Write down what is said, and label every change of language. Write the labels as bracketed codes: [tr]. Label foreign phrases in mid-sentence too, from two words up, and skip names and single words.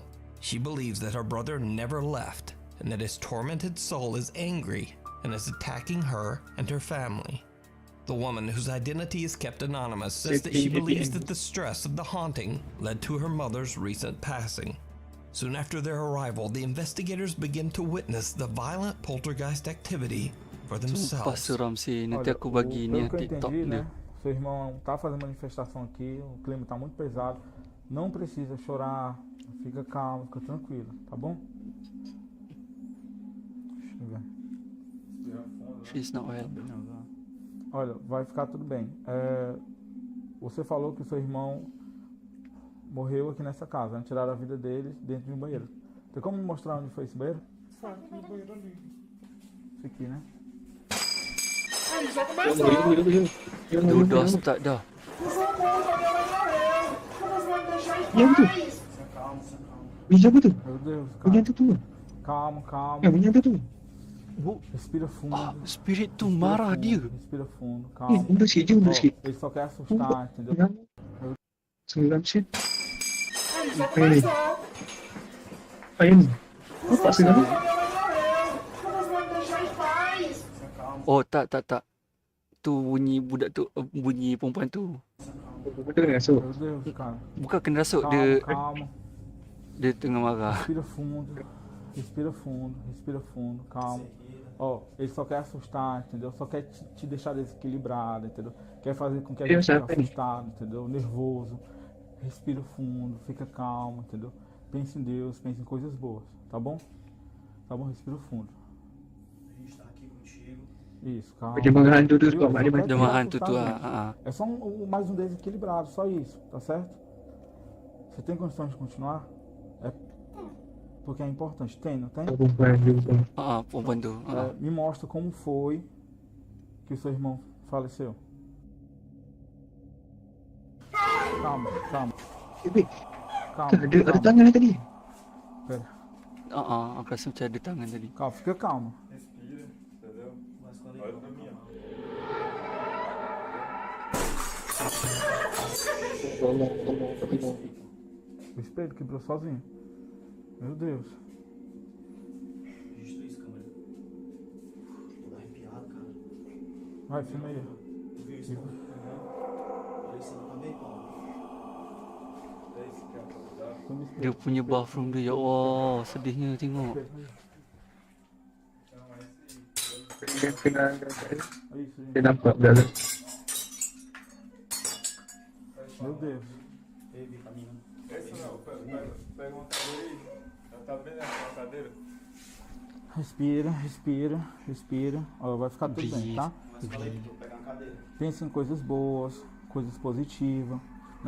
[en] She believes that her brother never left and that his tormented soul is angry and is attacking her and her family. The woman, whose identity is kept anonymous, says that she believes that the stress of the haunting led to her mother's recent passing. Soon after their arrival, the investigators begin to witness the violent poltergeist activity for [ms] Sumpah [en] themselves. [ms] seram sih. Nanti [pt] Olha, [ms] aku bagi ni [pt] pelo que eu [ms] TikTok [pt] entendi, [ms] dia. [pt] né? Seu irmão tá fazendo manifestação aqui, o clima tá muito pesado. Não precisa chorar, fica calmo, fica tranquilo, tá bom? Deixa eu ver. [en] She's not well. [pt] Olha, vai ficar tudo bem. Você falou que o seu irmão morreu aqui nessa casa, né? Tiraram a vida dele dentro de um banheiro. Tem como me mostrar onde foi esse banheiro? Esse aqui, né? [ms] Dah start dah. Yang tu. Bunyi apa tu? [pt] Meu Deus, [ms] Bunyi [pt] cara. [ms] tu. [pt] Calma, calma. [ms] Bunyi apa tu? [pt] Respira fundo. [ms] Spirit tu [pt] Respira [ms] marah [pt] fundo, [ms] dia. [pt] Respira fundo, calma. [ms] Mundur sikit je, mundur [pt] Ó, [ms] sikit. [pt] ele só quer assustar, entendeu? [ms] Sembilan sen. Apa yang ni? Apa yang ni? Nampak segala? Oh, tak. Tu bunyi budak tu, bunyi perempuan tu. Betul kena rasuk. [pt] Meu Deus, cara. [ms] Bukan kena rasuk, [pt] Calma, calma. [ms] dia tengah marah. [pt] Respira fundo. Respira fundo, respira fundo, calma. Ó, ele só quer assustar, entendeu? Só quer te deixar desequilibrado, entendeu? Quer fazer com que a Eu gente fique sei. assustado, entendeu? Nervoso. Respira fundo, fica calmo, entendeu? Pense em Deus, pense em coisas boas, tá bom? Tá bom? Respira fundo. A gente tá aqui contigo. Isso, calma. [ms] Macam orang hantu tu [pt] Viu? [ms] sebab mak dia [pt] Só quer [ms] mati. Dia [pt] te [ms] marah hantu tu [pt] assustar [ms] ah. [pt] mesmo. É só mais um desequilibrado, só isso, tá certo? Você tem condições de continuar? É porque é importante. Tem, não tem? [ms] Perempuan tu. [pt] Me mostra como foi que o seu irmão faleceu. Calma. Calma. [ms] Ada tangan tadi. [pt] Pera. [ms] Aku rasa macam ada tangan tadi. [pt] Calma, fica calma. Respira, entendeu? Olha pra mim, ó. O espelho quebrou sozinho. Meu Deus. Registrou isso, câmera. Tô arrepiado, cara. Vai, filma aí. Tu viu isso? Olha isso também, Paulo. [ms] Dia punya bathroom dia, [ar] ya Allah, [ms] sedihnya tengok. Dia nampak dah. [pt] Meu Deus. Teve caminho. Essa não, pega uma cadeira aí. Ela tá bem nessa cadeira. Respira. Ó, vai ficar tudo bem, tá? Mas falei que tu pegar uma cadeira. Pense em coisas boas, coisas positivas, né?